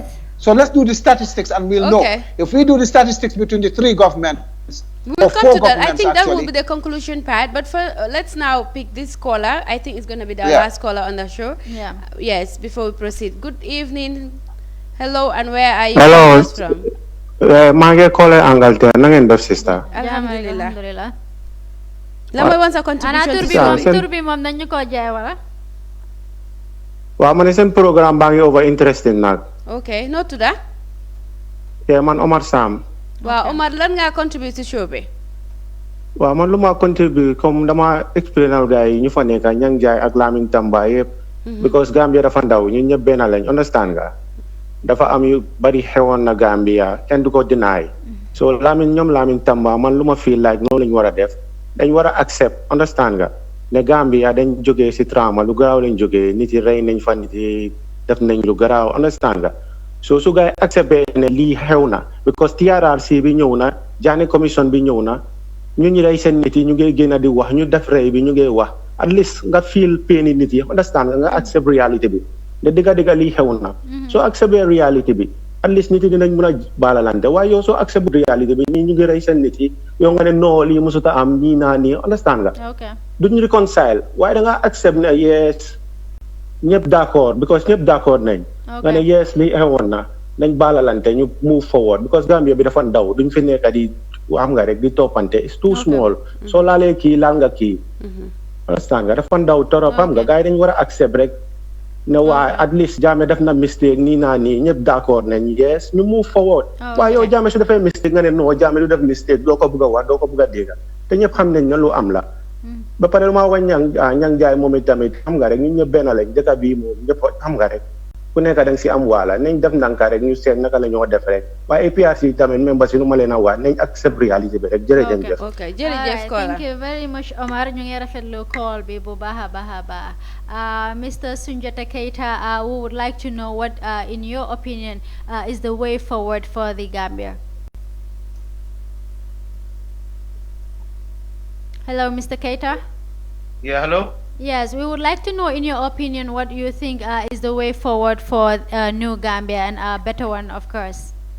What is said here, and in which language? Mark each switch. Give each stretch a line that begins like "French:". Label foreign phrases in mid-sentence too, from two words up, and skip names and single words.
English: So let's do the statistics and we'll know. If we do the statistics between the 3 governments, we'll come to that. I think that will be the conclusion part. But for let's now pick this caller. I think it's going to be the last caller on the show. Yeah. Yes, before we proceed. Good evening. Hello, and where are you Hello. from?
Wolof: maa ngi caller Angleterre na ngeen def sister. Alhamdulillah. La mooy woon sa contribution. tur bi moom nañu ko jaay wala. waaw ma ne seen programme baa ngi
English: over interesting
Wolof: nag. Okay, no tudda. man Omar Sam. waaw Omar, lan nga contribute ci show bi? waaw man lu ma contribute comme dama explainal gars yi ñu fa nekk Ñang Jaay ak Lamin Tamba yëpp. because Gambia dafa ndaw ñun ñëpp benn lañ understand nga. dafa am yu bari xewoon na Gambia kenn du ko deny. so ñoom Lamin Tamba man lu ma
English: feel like
Wolof: noonu lañ war a def dañ war a
English: accept understand
Wolof: nga ne Gambia dañ jógee si trauma lu garaaw lañ jógee nit yi rey nañ fa nit yi def nañ lu garaaw understand nga. so su gaay accepté ne lii xew na because TRRC bi ñëw na Janneh commission bi ñëw na ñu rey seen nit yi ñu ngi génn di wax ñu def rey bi ñu ngi wax
English: at least
Wolof: nga
English: feel pain
Wolof: nit yi understand nga
English: accept reality
Wolof: bi ne dëgga lii xew na soo accepté reality bi
English: at least
Wolof: nit yi dinañ mën a baalalante waaye yow soo
English: accept reality
Wolof: bi ñu ngi rey seen nit yi yow nga ne non lii musuta am nii naa nii understand nga duñ reconcile waaye da nga accept ne yes ñëpp d'accord because ñëpp d'accord nañ nga ne yes lii xewoon na nañ baalalante ñu move forward because Gambia bi dafa ndaw duñ fi nekk di xam nga rek di toppante
English: it's too small
Wolof: soo laalee kii laal nga kii understand nga dafa ndaw torop xam nga gars yi dañ war a accept rek ne waa at least Jammeh def na mistake nii naa nii ñëpp d'accord nañ yes ñu
English: move forward
Wolof: waaye yow Jammeh su defee mistake nga ne non Jammeh du def mistake doo ko bëgg a wax doo ko bëgg a dégg te ñëpp xam nañ ne lu am la ba pare lu ma wax Ñang Jaay moom tamit xam nga rek ñun ñëpp benn lañ dëkk bii moom ñëpp xam nga rek ku nekk da nga si am waala nañ def ndànk rek ñu seet naka la ñoo def rek waaye A.P.R.C tamit même ba si nu ma leen a wax nañ accept réalité bi rek jërëjëf. ok jërëjëf Kola
English: thank you very much
Wolof: Omar ñu ngi rafetlu call bi bu baax a baax Mr.
English: Sundiata Keita, we would like to know what in your opinion is the way forward for the Gambia. Hello, Mr. Keita. Yeah, hello. Yes, we would like to know, in your opinion, what you think is the way forward for New Gambia and a better one, of course.